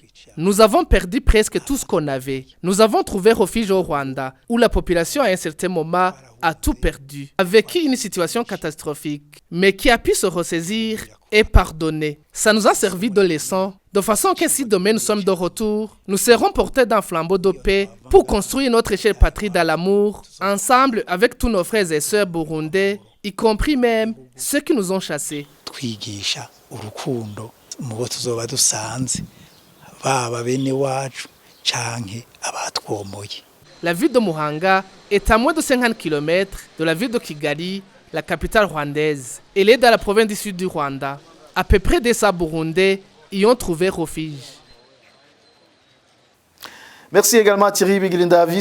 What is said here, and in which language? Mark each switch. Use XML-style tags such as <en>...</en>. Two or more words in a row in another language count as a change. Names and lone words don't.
<fr>Nous avons perdu presque tout ce qu'on avait. Nous avons trouvé refuge au Rwanda, où la population à un certain moment a tout perdu, a vécu une situation catastrophique, mais qui a pu se ressaisir et pardonner. Ça nous a servi de leçon, de façon que si demain nous sommes de retour, nous serons portés d'un flambeau de paix pour construire notre chère patrie dans l'amour, ensemble avec tous nos frères et sœurs burundais, y compris même ceux qui nous ont chassés.</fr> <rn>Twigisha urukundo mubo tuzoba dusanze baba bene wacu canke abatwomoye.</rn> <fr>La ville de Muhanga est à moins de 50 km de la ville de Kigali, la capitale rwandaise. Elle est dans la province du sud du Rwanda. À peu près 200 Burundais y ont trouvé refuge. Merci également à Thierry Bigilindavi.</fr>